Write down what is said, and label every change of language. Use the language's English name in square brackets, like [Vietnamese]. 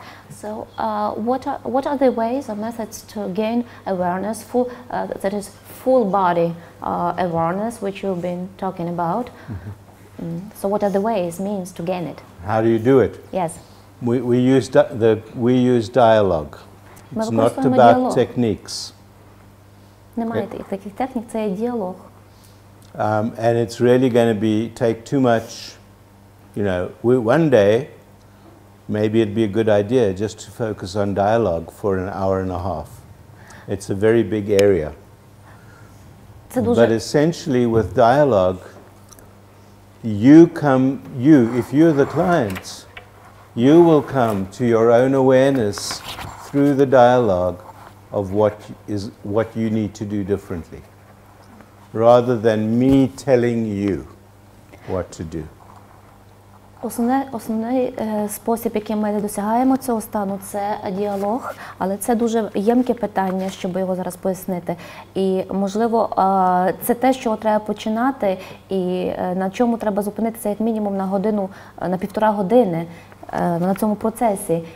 [English] So, what are the ways or methods to gain awareness, that is full body awareness, which you've been talking about? So, what are the ways, means to gain it? How do you do it? Yes. We use dialogue. It's not about techniques. [Ukrainian] Немає таких технік, це є діалог. [English] And it's really going to take too much, one day, maybe it'd be a good idea just to focus on dialogue for an hour and a half. It's a very big area. But essentially with dialogue, if you're the client, you will come to your own awareness through the dialogue of what you need to do differently, rather than me telling you what to do. [Ukrainian] Основний спосіб, яким ми досягаємо цього стану, це діалог, але це дуже ємке питання, щоб його зараз пояснити. І, можливо, це те, з чого треба починати, і на чому треба зупинитися як мінімум на годину, на півтора години на цьому процесі.